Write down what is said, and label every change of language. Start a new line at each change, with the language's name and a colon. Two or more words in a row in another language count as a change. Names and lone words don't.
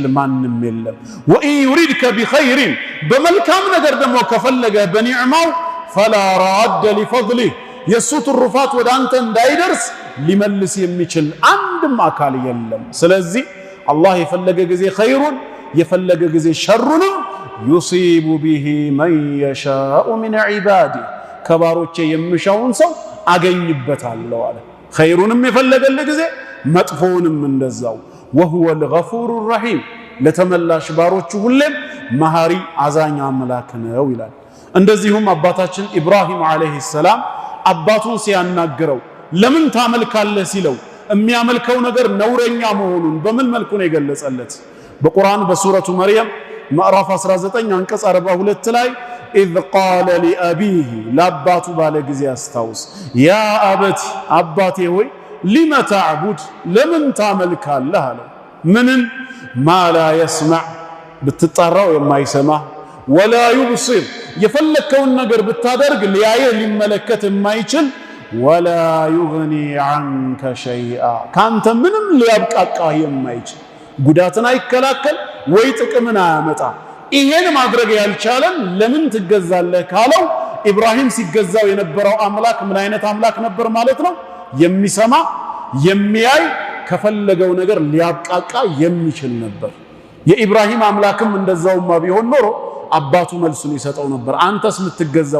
Amharic: ማንም የለም
Arabic: وإن يردك بخير
Amharic: በመልካም ነገር ደግሞ ከፈለገ በኒዕማው
Arabic: فلا راد لفضله
Amharic: የሱ ትሩፋት ወደ አንተ እንዳይደርስ ሊመልስ የሚችል አንድም አካል የለም ስለዚህ አላህ የፈለገ ጊዜ ኸይሩን የፈለገ ጊዜ ሸሩንም
Arabic: يصيب به من يشاء من عباده
Amharic: ከባሮቼ የምሻውን ሰው አገኝበታለሁ አለ ኸይሩንም የፈለገለ ጊዜ መጥፎውንም እንደዛው
Arabic: وهو الغفور الرحيم
Amharic: ለተመላሽ ባሮቹ ሁሌም መሐሪ አዛኝ አምላክ ነው ይላል እንደዚሁም አባታችን ኢብራሂም
Arabic: عليه السلام
Amharic: አባቱን ሲያናግረው ለምን ታመልካለህ ሲለው የሚያመልከው ነገር ነውረኛ መሆኑን በምን መልኩ ነው የገለጸለት በቁርአን በሱረቱ መርየም ምዕራፍ 19 አንቀጽ 42 ላይ
Arabic: إذ قال لأبيه
Amharic: ለአባቱ ባለ ጊዜ አስታውስ
Arabic: يا أبت
Amharic: አባቴ ሆይ
Arabic: لم تعبد
Amharic: ለምን ታመልካለህ አለ ምንን
Arabic: ما لا يسمع
Amharic: ብትጣራው የማይሰማ
Arabic: ولا يبصر
Amharic: የፈለከውን ነገር ብታደርግ ሊያየህ ሊመለከት የማይችል
Arabic: ولا يغني عنك شيئا
Amharic: ካንተ ምንም ሊያብቃቃህ የማይችል ጉዳትን አይከላከል ወይ ጥቅምን አያመጣ ይሄን ማድረግ ያልቻለን ለምን ትገዛለህ ካለው ኢብራሂም ሲገዛው የነበረው አምላክ ምን አይነት አምላክ ነበር ማለት ነው የሚሰማ የሚያይ ከፈለገው ነገር ሊያብቃቃ የሚችል ነበር የኢብራሂም አምላክም እንደዛውማ ቢሆን ኖሮ አባቱ መልሱን ይሰጠው ነበር አንተስ ምትገዛው